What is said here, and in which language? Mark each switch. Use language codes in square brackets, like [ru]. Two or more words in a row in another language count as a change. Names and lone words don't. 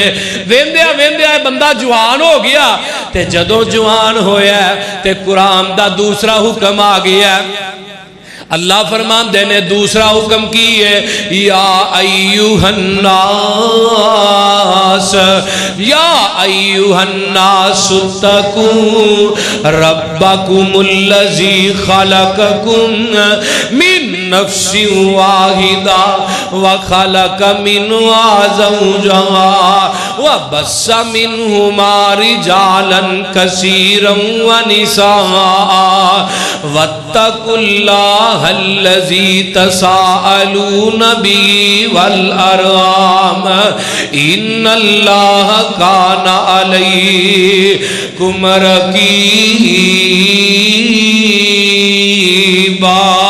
[pa] ویندیا ویندیا بندہ جوان ہو گیا تے جدوں جوان ہویا تے قرآن دا دوسرا حکم آ گیا، اللہ فرماندے نے دوسرا حکم کی ہے [ar] یا ایھا الناس اتقوا ربکم الذی خلقکم من نفس واحدہ وخلق منها زوجها وبث منهما رجالا كثيرا ونساء واتقوا الله الذي تساءلون به والأرحام إن الله كان عليكم رقيبا۔